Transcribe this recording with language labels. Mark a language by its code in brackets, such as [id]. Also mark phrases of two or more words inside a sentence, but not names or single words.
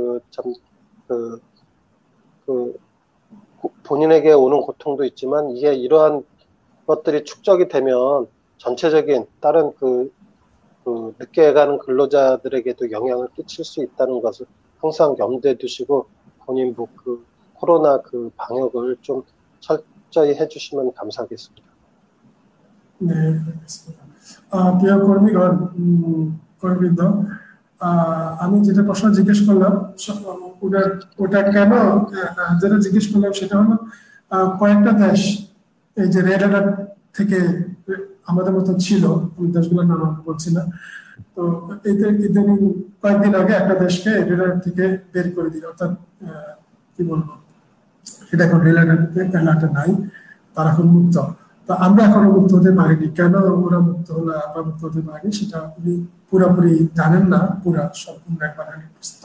[ko] 본인에게 오는 고통도 있지만 이게 이러한 것들이 축적이 되면 전체적인 다른 늦게 가는 근로자들에게도 영향을 끼칠 수 있다는 것을 항상 염두에 두시고 본인 코로나 방역을 좀 철저히 해주시면 감사하겠습니다. 네, 알겠습니다. [bn] প্রিয় কর্মীগণ কর্মীবৃন্দ আমি যেটা প্রশ্ন জিজ্ঞেস করলাম ওটা কেন যেটা জিজ্ঞেস করলাম সেটা হলো কয়েকটা দেশ এই যে [en] red alert [bn] থেকে আমাদের মতো ছিল আমি দেশগুলোর নাম বলছি না তো ইদানিং কয়েকদিন আগে একটা দেশকে [en] red alert [bn] থেকে বের করে দিল অর্থাৎ কি বলবো সেটা এখন [en] red alert [bn] নাই তারা এখন মুক্ত তো আমরা এখনো মুক্ত হতে পারিনি কেন ওরা মুক্ত হলো আমরা মুক্ত হতে পারিনি সেটা উনি পুরোপুরি জানেন না পুরা সম্পূর্ণ একবার 100%।